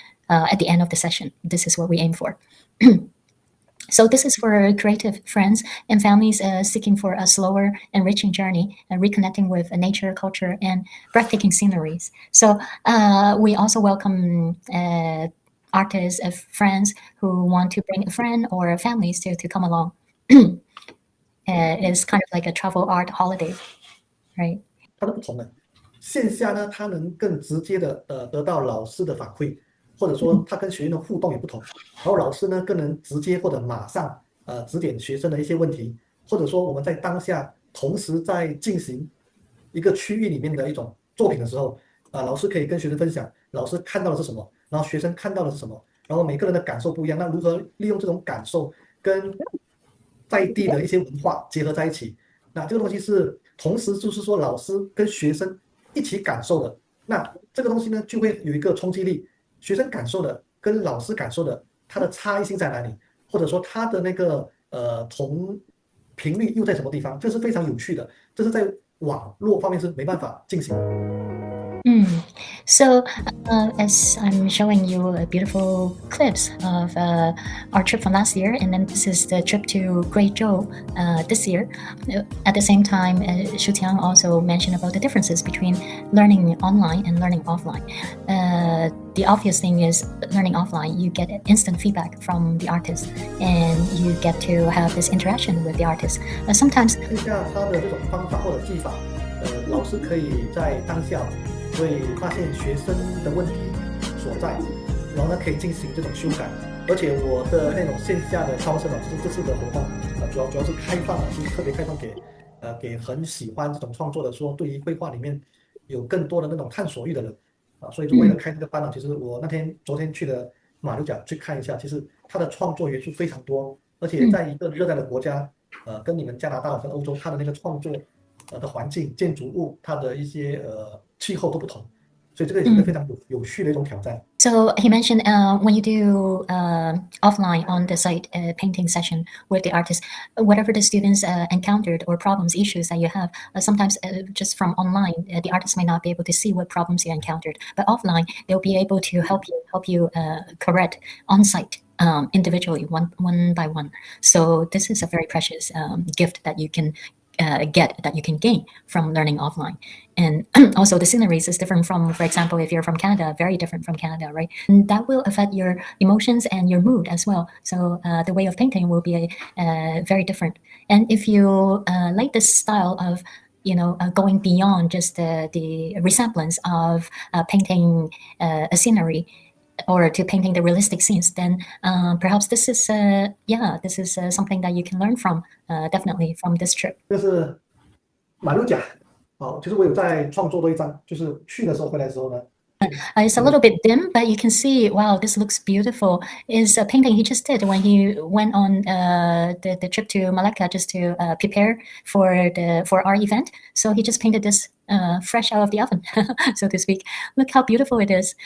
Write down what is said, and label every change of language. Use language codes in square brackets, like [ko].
[en] At the end of the session. This is what we aim for. So this is for creative friends and families seeking for a slower, enriching journey, reconnecting with nature, culture, and breathtaking sceneries. So we also welcome artists, friends who want to bring a friend or families to come along. It's kind of like a travel art holiday, right? [zh] 它的不同呢，线下呢，它能更直接的得到老师的反馈，或者说它跟学员的互动也不同，然后老师呢更能直接或者马上指点学生的一些问题，或者说我们在当下同时在进行一个区域里面的一种作品的时候，老师可以跟学生分享老师看到的是什么，然后学生看到的是什么，然后每个人的感受不一样，那如何利用这种感受跟在地的一些文化结合在一起？那这个东西是同时就是说老师跟学生一起感受的，那这个东西呢就会有一个冲击力。学生感受的跟老师感受的，它的差异性在哪里？或者说它的那个同频率又在什么地方？这是非常有趣的，这是在网络方面是没办法进行的。 [en] So, as I'm showing you beautiful clips of our trip from last year, and then this is the trip to Guizhou this year. At the same time, Shuqiang also mentioned about the differences between learning online and learning offline. The obvious thing is learning offline, you get instant feedback from the artist, and you get to have this interaction with the artist. Sometimes [zh] 看一下他的这种方法或者技法，老师可以在当下会发现学生的问题所在，然后呢可以进行这种修改。而且我的那种线下的超生就是这次的活动，主要是开放的，是特别开放给很喜欢这种创作的，说对于绘画里面有更多的那种探索欲的人所以就为了开这个班其实我昨天去的马六甲去看一下，其实他的创作元素非常多，而且在一个热带的国家，跟你们加拿大跟欧洲，它的那个创作的环境、建筑物，它的一些气候都不同，所以这个也是一个非常有趣的一种挑战。 [en] So he mentioned when you do offline on the site painting session with the artist, whatever the students encountered or problems, issues that you have, sometimes just from online, the artist might not be able to see what problems you encountered, but offline they'll be able to help you correct on site. Individually, one by one. So this is a very precious gift that you can that you can gain from learning offline. And also the sceneries is different from, for example, if you're from Canada, very different from Canada, right? And that will affect your emotions and your mood as well. So the way of painting will be very different. And if you like this style of going beyond just the resemblance of painting a scenery, or to painting the realistic scenes, then perhaps this is something that you can learn from, definitely from this trip. [zh] 这是马六甲，就是我有在创作多一张，就是去的时候回来的时候呢。 [en] It's a little bit dim, but you can see, wow, this looks beautiful. Is a painting he just did when he went on the trip to Malacca just to prepare for our event. So he just painted this fresh out of the oven, so to speak. Look how beautiful it is.